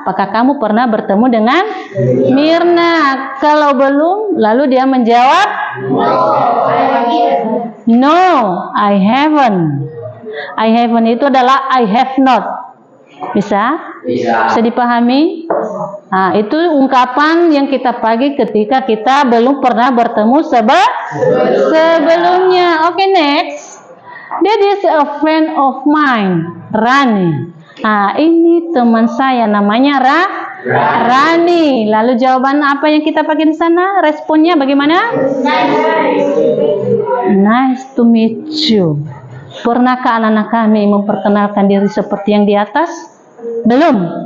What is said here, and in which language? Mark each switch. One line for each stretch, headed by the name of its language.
Indonesian: Apakah kamu pernah bertemu dengan Mirna? Kalau belum, lalu dia menjawab,
English: no, I haven't. I haven't
Indonesian: itu adalah
English: I have not.
Indonesian: Bisa dipahami? Nah, itu ungkapan yang kita pakai ketika kita belum pernah bertemu sebelumnya.
English: Oke, next. That is a friend of mine, Rani.
Indonesian: Nah, ini teman saya namanya Rani. Lalu jawaban apa yang kita pakai di sana? Responnya bagaimana?
English: Nice to meet you.
Indonesian: Pernahkah anak-anak kami memperkenalkan diri seperti yang di atas? Belum.